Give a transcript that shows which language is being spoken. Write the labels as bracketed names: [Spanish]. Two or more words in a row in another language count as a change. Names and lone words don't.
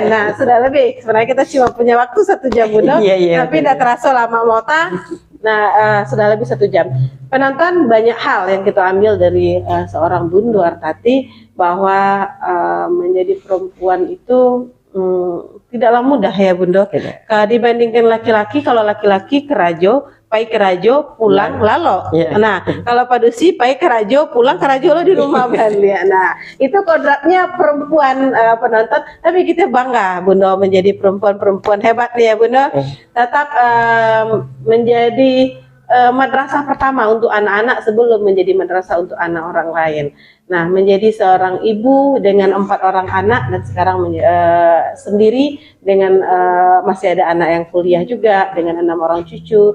[Indonesian] Nah sudah lebih, sebenarnya kita cuma punya waktu 1 jam Bundo, tapi tidak terasa lama mota. Nah sudah lebih 1 jam. Penonton, banyak hal yang kita ambil dari seorang Bundo Artati, bahwa menjadi perempuan itu tidaklah mudah ya Bundo. Dibandingkan laki-laki, kalau laki-laki [Minangkabau] kerajo, pai kerajo, pulang lalo. Nah, kalau padusi pai kerajo, pulang kerajo lo di rumah Bali. [Indonesian] Nah, itu kodratnya perempuan penonton. Tapi kita bangga Bundo menjadi perempuan-perempuan hebat nih ya Bundo. Tetap menjadi madrasah pertama untuk anak-anak sebelum menjadi madrasah untuk anak orang lain. Nah, menjadi seorang ibu dengan 4 orang anak dan sekarang sendiri dengan masih ada anak yang kuliah juga dengan 6 orang cucu.